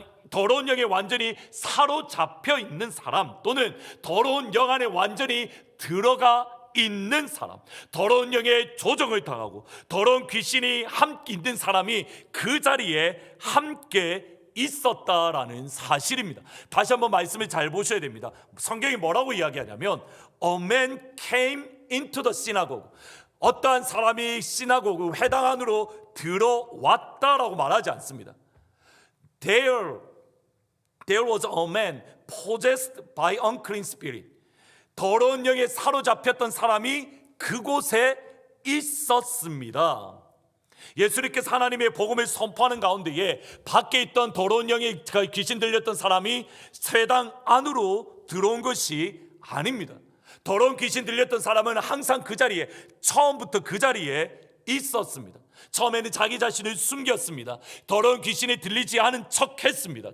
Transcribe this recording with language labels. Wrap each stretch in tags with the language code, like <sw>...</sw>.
<ko>더러운 영에 완전히 사로잡혀 있는 사람 또는 더러운 영 안에 완전히 들어가 있는 사람, 더러운 영의 조정을 당하고 더러운 귀신이 함께 있는 사람이 그 자리에 함께 있었다라는 사실입니다. 다시 한번 말씀을 잘 보셔야 됩니다. 성경이 뭐라고 이야기하냐면</ko> <en>A man came into the synagogue,</en> <ko>어떠한 사람이 시나고그 회당 안으로 들어왔다라고 말하지 않습니다.</ko> <en>There was a man possessed by unclean spirit,</en> <ko>더러운 영에 사로잡혔던 사람이 그곳에 있었습니다. 예수님께서 하나님의 복음을 선포하는 가운데에 밖에 있던 더러운 영에 귀신 들렸던 사람이 회당 안으로 들어온 것이 아닙니다. 더러운 귀신 들렸던 사람은 항상 그 자리에, 처음부터 그 자리에 있었습니다. 처음에는 자기 자신을 숨겼습니다. 더러운 귀신이 들리지 않은 척 했습니다.</ko>